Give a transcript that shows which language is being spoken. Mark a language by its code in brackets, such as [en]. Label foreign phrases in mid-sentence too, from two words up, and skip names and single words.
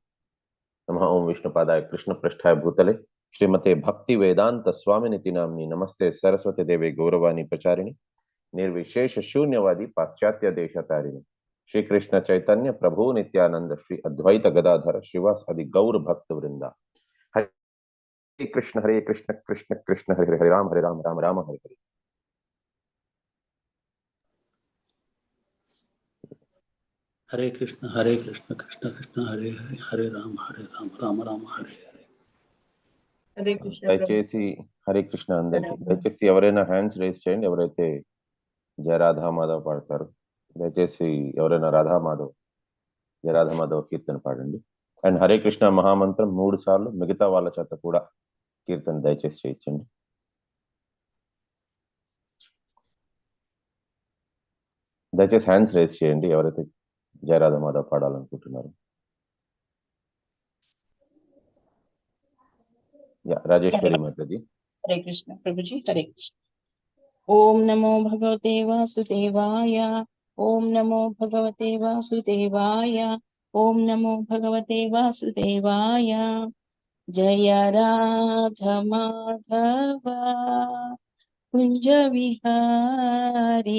[sa] नमः ओं विष्णुपादाय कृष्णप्रेष्ठाय भूतले श्रीमते भक्ति वेदांत स्वामिनिति नाम्नि. नमस्ते सरस्वती देवे गौरवाणी प्रचारिणी निर्विशेष शून्यवादी पाश्चात्य देशतारिणी. श्री कृष्ण चैतन्य प्रभु नित्यानंद श्री अद्वैत गदाधर श्रीवास आदि गौर भक्त वृंदा. हरे कृष्ण कृष्ण कृष्ण हरे हरे राम राम राम हरे हरे. हरे कृष्ण कृष्ण कृष्ण हरे हरे हरे राम राम राम हरे हरे. हरे कृष्ण. [te] దయచేసి హరే కృష్ణ అందరికి దయచేసి ఎవరైనా [en] hands raise [te] చేయండి. ఎవరైతే జయ రాధా మాధవ్ పాడతారు దయచేసి ఎవరైనా రాధా మాధవ్ జయ రాధా మాధవ్ కీర్తన పాడండి. అండ్ హరే కృష్ణ మహామంత్రం 3 సార్లు మిగతా వాళ్ళ చేత కూడా కీర్తన దయచేసి చేయించండి. దయచేసి [en] hands raise [te] చేయండి ఎవరైతే జయ రాధా మాధవ్ పాడాలనుకుంటున్నారు. [hi] राजेश्वरी माता जी. हरे कृष्ण प्रभु जी. हरे कृष्ण. [sa] ओम नमो भगवते वासुदेवाय. ओम नमो भगवते वासुदेवाय. ओम नमो भगवते वासुदेवाय. [hi] जय राधा माधव कुंज विहारी.